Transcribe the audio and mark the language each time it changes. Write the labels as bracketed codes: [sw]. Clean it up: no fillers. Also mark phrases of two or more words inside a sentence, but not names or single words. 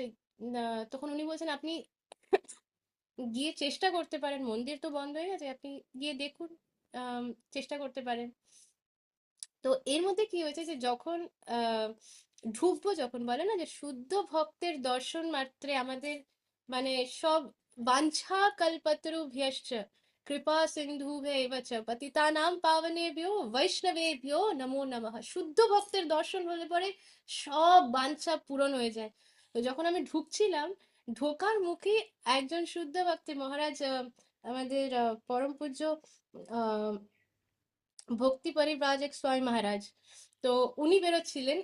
[bn] তখন উনি বলছেন আপনি গিয়ে চেষ্টা করতে পারেন, মন্দির তো বন্ধ হয়ে গেছে, আপনি গিয়ে দেখুন, আম, চেষ্টা করতে পারেন। তো এর মধ্যে কি হয়েছে যে যখন আহ ঢুকবো, যখন বলে না যে শুদ্ধ ভক্তের দর্শন মাত্রে আমাদের মানে সব [sa] বাঞ্ছা কল্পতরুভ্যশ্চ কৃপা সিন্ধুভ্যেব চ পতিতানাং পাবনেভ্যো বৈষ্ণবেভ্যো নমো নমঃ, [bn] শুদ্ধ ভক্তের দর্শন হলে পরে সব বাঞ্ছা পূরণ হয়ে যায়। তো যখন আমি ঢুকছিলাম, ঢোকার মুখে একজন শুদ্ধ ভক্তি মহারাজ, আমাদের পরম পূজ্য আহ ভক্তি পরিব্রাজক স্বামী মহারাজ, তো উনি বেরোচ্ছিলেন।